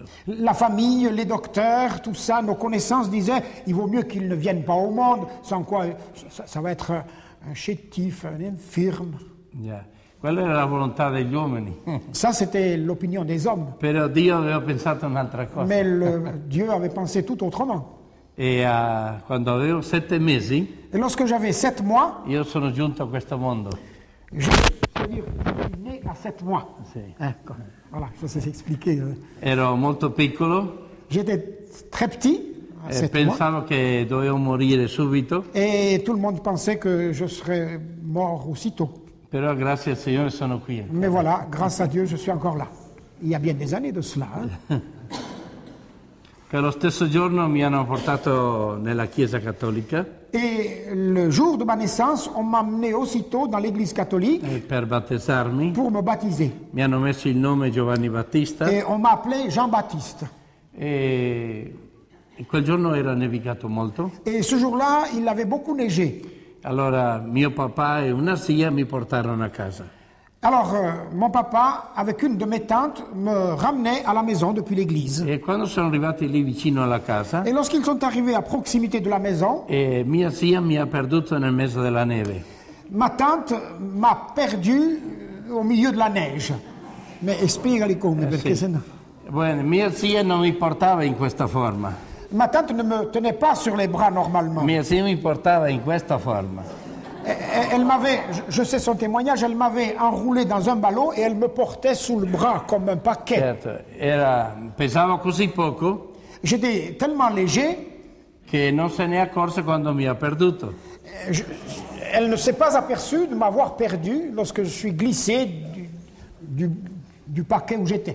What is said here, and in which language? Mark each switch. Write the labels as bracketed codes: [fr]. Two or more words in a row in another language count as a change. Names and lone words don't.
[fr] La famille, les docteurs, tout ça, nos connaissances disaient, il vaut mieux qu'il ne vienne pas au monde, sans quoi ça va être un chétif, un infirme. Yeah. [it] Quella era la volontà degli uomini. [fr] Ça, c'était l'opinion des hommes. [it] Però Dio aveva pensato un'altra cosa. [fr] Mais Dieu avait pensé tout autrement. [it] E quando avevo 7 mesi, [fr] Et lorsque j'avais 7 mois, [it] io sono giunto a questo mondo. [fr] c'est-à-dire, je suis né à 7 mois. Sì. Voilà, il faut s'expliquer. [it] Ero molto piccolo [fr] J'étais très petit, à e 7 mois, [it] pensavo che dovevo morire subito, [fr] et tout le monde pensait que je serais mort aussitôt. [it] però grazie al Signore sono qui. [fr] Mais voilà, grâce à Dieu, je suis encore là. Il y a bien des années de cela. Hein. [it] Che lo stesso giorno mi hanno portato nella Chiesa Cattolica [fr] Et le jour de ma naissance, on m'a amené aussitôt dans l'église catholique [it] per battezzarmi. [fr] pour me baptiser. [it] Mi hanno messo il nome Giovanni Battista [fr] Et on m'a appelé Jean-Baptiste. [it] e quel giorno era nevicato molto. [fr] Et ce jour-là, il avait beaucoup neigé. [it] Allora mio papà e una zia mi portarono a casa. [fr] Alors, mon papa, avec une de mes tantes, me ramenait à la maison depuis l'église. [it] E quando sono arrivati lì vicino alla casa, [fr] Et lorsqu'ils sont arrivés à proximité de la maison, [it] mia zia mi ha perduto nel mezzo della neve. [fr] ma tante m'a perdu au milieu de la neige. [it] Mais spiegali come, perché Sì. sennò... Bene, mia zia non mi portava in questa forma, [fr] Ma tante ne me tenait pas sur les bras normalement. [it] mia zia mi portava in questa forma. [fr] Elle m'avait, je sais son témoignage, elle m'avait enroulé dans un ballon et elle me portait sous le bras comme un paquet. [it] Certo, pesavo così poco [fr] J'étais tellement léger, [it] che non se ne accorse quando mi ha perduto. [fr] elle ne s'est pas aperçue de m'avoir perdu lorsque je suis glissé du paquet où j'étais.